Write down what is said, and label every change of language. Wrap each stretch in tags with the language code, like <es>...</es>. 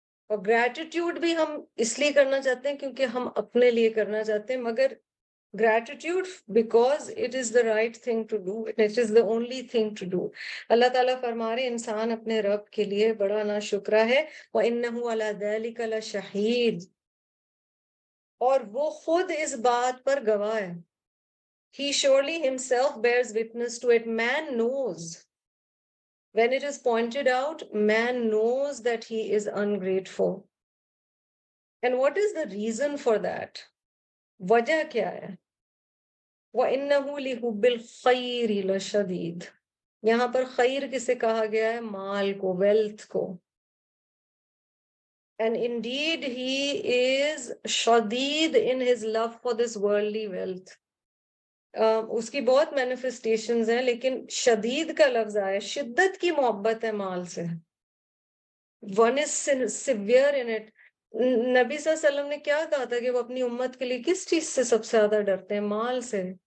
<ur>اور گریٹیٹیوڈ بھی ہم اس لیے کرنا چاہتے ہیں کیونکہ ہم اپنے لیے کرنا چاہتے ہیں, مگر</ur> <en>gratitude because it is the right thing to do,</en> <ur>it is the only thing to do. اللہ تعالیٰ فرما رہے انسان اپنے رب کے لیے بڑا ناشکرا ہے.</ur> <ar>وَإِنَّهُ عَلَى ذَلِكَ لَشَهِيدٌ,</ar> <ur>اور وہ خود اس بات پر گواہ ہے.</ur> <en>He surely himself bears witness to it. Man knows. When it is pointed out, man knows that he is ungrateful. And what is the reason for that?</en> <ur>وجہ کیا ہے؟</ur> <ar>وَإِنَّهُ لِحُبِّ الْخَيْرِ لَشَدِيدٌ.</ar> <ur>یہاں پر خیر کسے کہا گیا ہے؟ مال کو, ویلتھ کو.</ur> <en>And indeed he is شدید in his love for this worldly wealth.</en> <ur>اس کی بہت مینیفیسٹیشنز ہیں, لیکن شدید کا لفظ آیا, شدت کی محبت ہے مال سے.</ur> <en>One is severe in it.</en> <ur>نبی صلی اللہ علیہ وسلم نے کیا کہا تھا کہ وہ اپنی امت کے لیے کس چیز سے سب سے زیادہ ڈرتے ہیں؟ مال سے.</ur>